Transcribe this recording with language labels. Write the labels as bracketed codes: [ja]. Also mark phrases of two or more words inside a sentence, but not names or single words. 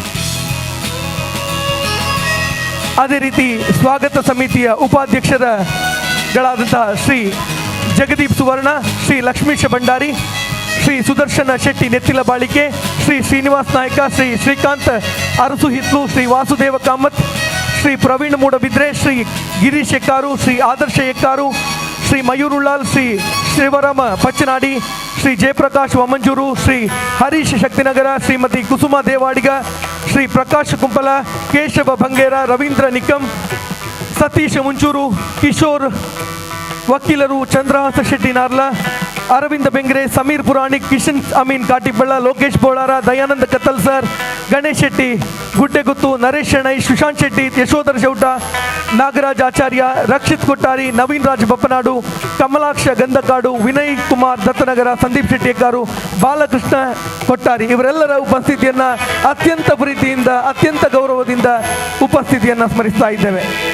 [kn] ಅದೇ ರೀತಿ ಸ್ವಾಗತ ಸಮಿತಿಯ ಉಪಾಧ್ಯಕ್ಷರುಗಳಾದಂತಹ ಶ್ರೀ ಜಗದೀಪ್ ಸುವರ್ಣ, ಶ್ರೀ ಲಕ್ಷ್ಮೀಶ ಭಂಡಾರಿ, ಶ್ರೀ ಸುದರ್ಶನ ಶೆಟ್ಟಿ ನೆತ್ತಿಲ ಬಾಳಿಕೆ, ಶ್ರೀ ಶ್ರೀನಿವಾಸ್ ನಾಯಕ, ಶ್ರೀ ಶ್ರೀಕಾಂತ್ ಅರಸು ಹಿತ್ಲು, ಶ್ರೀ ವಾಸುದೇವ ಕಾಮತ್, ಶ್ರೀ ಪ್ರವೀಣ್ ಮೂಡಬಿದ್ರೆ, ಶ್ರೀ ಗಿರೀಶ್ ಎಕ್ಕಾರು, ಶ್ರೀ ಆದರ್ಶ ಎಕ್ಕಾರು, ಶ್ರೀ ಮಯೂರುಲಾಲ್, ಶ್ರೀ ಶಿವರಾಮ ಪಚ್ಚನಾಡಿ, ಶ್ರೀ ಜಯಪ್ರಕಾಶ್ ವಮಂಜೂರು, ಶ್ರೀ ಹರೀಶ್ ಶಕ್ತಿನಗರ, ಶ್ರೀಮತಿ ಕುಸುಮ ದೇವಾಡಿಗ, ಶ್ರೀ ಪ್ರಕಾಶ್ ಕುಂಪಲ, ಕೇಶವ ಭಂಗೇರ, ರವೀಂದ್ರ ನಿಕಂ, ಸತೀಶ್ ಮುಂಚೂರು, ಕಿಶೋರ್ ವಕೀಲರು, ಚಂದ್ರಹಾಸ ಶೆಟ್ಟಿ ನಾರ್ಲ, ಅರವಿಂದ ಬೆಂಗ್ರೆ, ಸಮೀರ್ ಪುರಾಣಿಕ್, ಕಿಶನ್ ಅಮೀನ್ ಕಾಟಿಬಳ್ಳ, ಲೋಕೇಶ್ ಬೋಳಾರ, ದಯಾನಂದ ಕತ್ತಲ್ ಸರ್, ಗಣೇಶ್ ಶೆಟ್ಟಿ ಗುಡ್ಡೆಗುತ್ತು, ನರೇಶ್ ಶೆಣೈ, ಸುಶಾಂತ್ ಶೆಟ್ಟಿ, ಯಶೋಧರ್ ಚೌಟ, ನಾಗರಾಜ್ ಆಚಾರ್ಯ, ರಕ್ಷಿತ್ ಕೊಟ್ಟಾರಿ, ನವೀನ್ ರಾಜ್ ಬಪ್ಪನಾಡು, ಕಮಲಾಕ್ಷ ಗಂಧಕಾಡು, ವಿನಯ್ ಕುಮಾರ್ ದತ್ತನಗರ, ಸಂದೀಪ್ ಶೆಟ್ಟಿ ಎಕ್ಕಾರು, ಬಾಲಕೃಷ್ಣ ಕೊಟ್ಟಾರಿ, ಇವರೆಲ್ಲರ ಉಪಸ್ಥಿತಿಯನ್ನು ಅತ್ಯಂತ ಪ್ರೀತಿಯಿಂದ, ಅತ್ಯಂತ ಗೌರವದಿಂದ ಉಪಸ್ಥಿತಿಯನ್ನು ಸ್ಮರಿಸ್ತಾ ಇದ್ದೇವೆ.